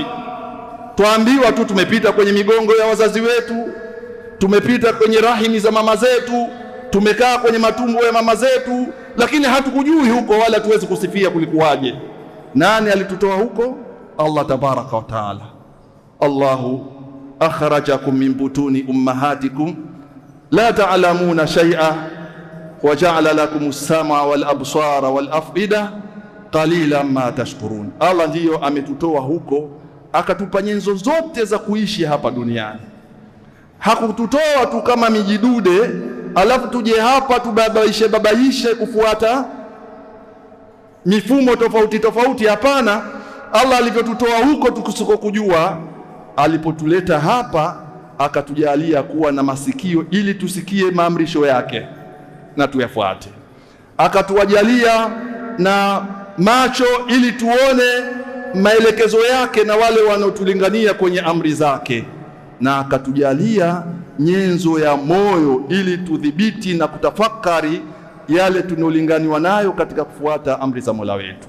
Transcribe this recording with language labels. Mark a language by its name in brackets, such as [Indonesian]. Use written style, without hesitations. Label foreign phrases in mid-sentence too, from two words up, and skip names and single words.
[Swahili] Tuambiwa tu tumepita kwenye migongo ya wazazi wetu, tumepita kwenye rahimi za mama zetu, tumekaa kwenye matumbo ya mama zetu, lakini hatukujui huko, wala tuwezi kusifia kulikuwaje. Nani alitutoa huko? [Arabic] الله تبارك وتعالى. الله أخرجكم من بطون أمهاتكم لا تعلمون شيئا وجعل لكم السمع والأبصار والأفئدة قليلا ما تشكرون. [Swahili] Allah ndiyo ametutoa huko, akatupa nyenzo zote za kuishi hapa duniani. Hakututoa tu kama mijidude alafu tuje hapa tubabaishe kufuata mifumo tofauti tofauti. Hapana. Allah alivyotutoa huko tukusikokujua, alipotuleta hapa akatujalia kuwa na masikio ili tusikie maamrisho yake na tuyafuate, akatuwajalia na macho ili tuone maelekezo yake na wale wanaotulingania kwenye amri zake, na akatujalia nyenzo ya moyo ili tudhibiti na kutafakari yale tunayolinganiwa nayo katika kufuata amri za Mola wetu.